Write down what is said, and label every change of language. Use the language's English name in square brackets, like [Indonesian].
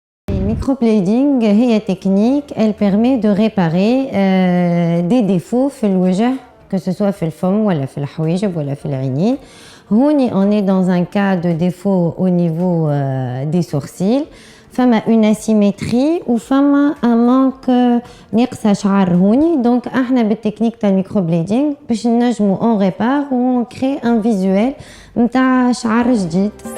[Arabic] الميكروبليدينغ هي تكنيك [French] elle permet de réparer des défauts [Arabic] في الوجه [French] que ce soit [Arabic] في الفم ولا في الحواجب ولا في العينين. هوني [French] on est dans un cas de défaut au niveau des sourcils. [Arabic] فما [French] une asymétrie [Arabic] وفما [French] un manque [Arabic] ناقصة شعر هوني. donc احنا بالتكنيك تاع الميكروبليدينغ باش نجمو [French] on répare [Arabic] و [French] on crée un visuel [Arabic] نتاع شعر جديد.